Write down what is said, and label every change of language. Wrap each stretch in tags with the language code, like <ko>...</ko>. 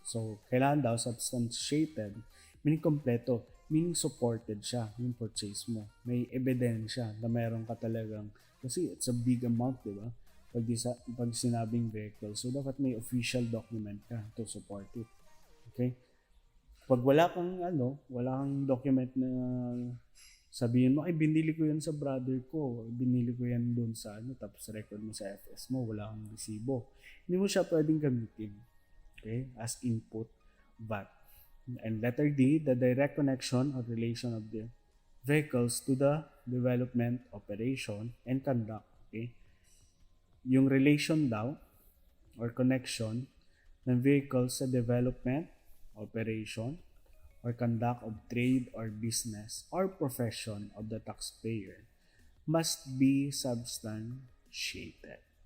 <tl>So, kailangan daw substantiated, meaning kompleto, meaning supported siya yung purchase mo. May ebidensya na meron ka talagang, kasi</tl> <en>it's a big amount,</en> <tl>di ba? Pag sinabing vehicle.</tl> <en>So,</en> <tl>dapat may</tl> <en>official document ka to support it. Okay?</en> <tl>Pag wala kang document na sabihin mo, ay binili ko yan sa brother ko, binili ko yan doon sa tapos record mo sa FS mo, wala kang resibo. Hindi mo siya pwedeng gamitin, okay, as input VAT.</tl> <en>And letter D, the direct connection or relation of the vehicles to the development, operation, and conduct, okay. Yung relation daw or connection ng vehicles sa development, operation, or conduct of trade or business or profession of the taxpayer must be substantiated.</en>